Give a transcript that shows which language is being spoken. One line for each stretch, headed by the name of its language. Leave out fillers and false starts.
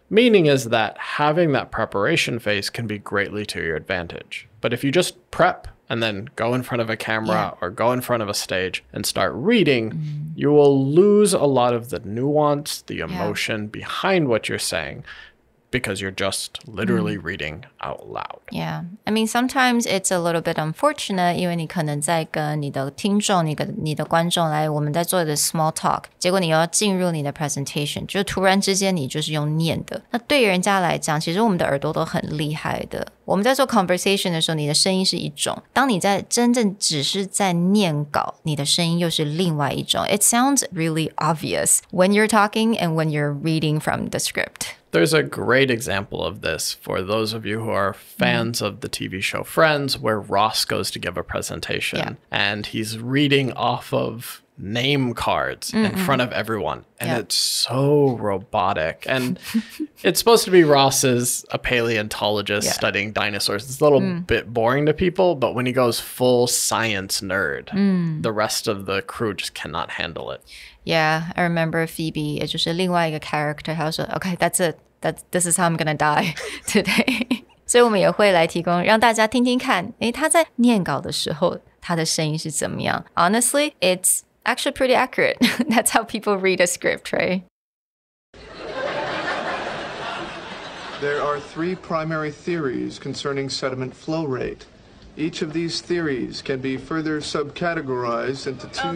English: Meaning is that having that preparation phase can be greatly to your advantage. But if you just prep and then go in front of a camera or go in front of a stage and start reading, you will lose a lot of the nuance, the emotion behind what you're saying, because you're just literally reading out loud. Yeah. I mean, sometimes it's a little bit unfortunate,
Chinese: 因为你可能在跟你的听众、你的观众来，我们在做的 small talk， 结果你又要进入你的 presentation， 就突然之间你就是用念的。那对人家来讲，其实我们的耳朵都很厉害的。我们在做 conversation 的时候，你的声音是一种，当你在真正只是在念稿，你的声音又是另外一种。
English: It sounds really obvious when you're talking and when you're reading from the script. There's a great example of this for those of you who are fans of the TV show Friends, where Ross goes to give a presentation and he's reading off of name cards in front of everyone. And it's so robotic. And it's supposed to be Ross is a paleontologist studying dinosaurs. It's a little bit boring to people, but when he goes full science nerd, the rest of the crew just cannot handle it. Yeah, I remember Phoebe,
Chinese: 也就是另外一个
English: character,
Chinese: 她说
English: Okay, that's it. This is how I'm gonna die today.
Chinese: 所以我们也会来提供让大家听听看，他在念稿的时候，他的声音是怎么样。
English: Honestly, it's actually pretty accurate. That's how people read a script, right? There are three primary theories concerning sediment flow rate. Each of these theories can be further subcategorized into two